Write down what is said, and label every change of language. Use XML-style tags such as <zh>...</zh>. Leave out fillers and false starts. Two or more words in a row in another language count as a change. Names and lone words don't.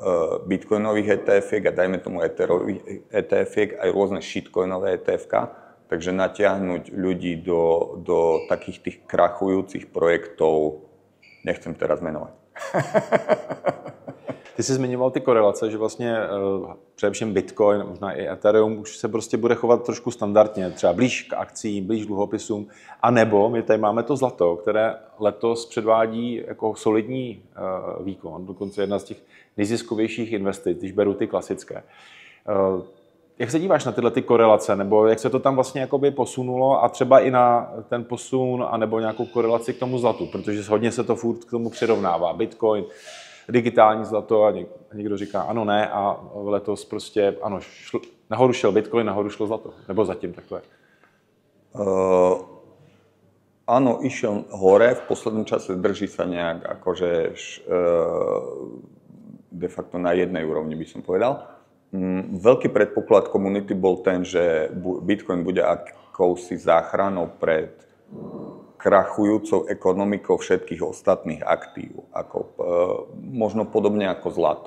<sk>bitcoinových ETF-iek a dajme tomu etherových ETF-iek aj rôzne shitcoinové ETF-ka, Takže natiahnuť ľudí do takých tých krachujúcich projektov, nechcem teraz menovať.</sk> <cs>Ty jsi zmiňoval ty korelace, že vlastně především Bitcoin, možná i Ethereum, už se prostě bude chovat trošku standardně, třeba blíž k akcím, blíž dluhopisům, anebo my tady máme to zlato, které letos předvádí jako solidní výkon, dokonce jedna z těch nejziskovějších investic, když beru ty klasické. Jak se díváš na tyhle ty korelace, nebo jak se to tam vlastně jakoby posunulo a třeba i na ten posun, anebo nějakou korelaci k tomu zlatu, protože hodně se to furt k tomu přirovnává. Bitcoin, digitální zlato a někdo říká ano, ne a letos prostě ano, nahoru šel Bitcoin, nahoru šlo zlato, nebo zatím takhle.</cs> <sk>Áno, išiel hore, v poslednom čase drží sa nejak akože de facto na jednej úrovni by som povedal. Veľký predpoklad komunity bol ten, že Bitcoin bude akousi záchranou pred krachujúcou ekonomikou všetkých ostatných aktív, možno podobne ako zlato.</sk>